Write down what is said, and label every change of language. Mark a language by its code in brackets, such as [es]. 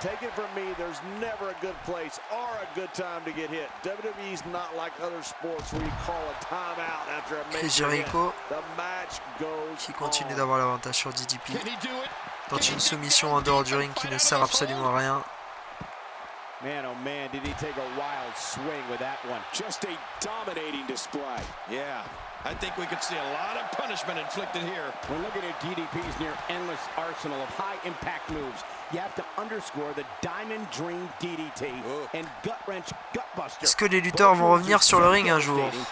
[en] Take it from me, there's never a good place or a good time to get hit. WWE's not like other sports where you call a timeout after a major hit. The match goes [fr] qui continue d'avoir l'avantage sur DDP. Tente une soumission en dehors du ring qui ne sert absolument à rien. [en] Man, oh man, did he take a wild swing with that one. Just a dominating display. Yeah, I think we could see a lot of punishment inflicted here. When looking at DDP's near endless arsenal of high-impact moves, you have to underscore the Diamond Dream DDT and gut-wrench gutbuster. [fr] Est-ce que les lutteurs vont revenir sur le ring un jour?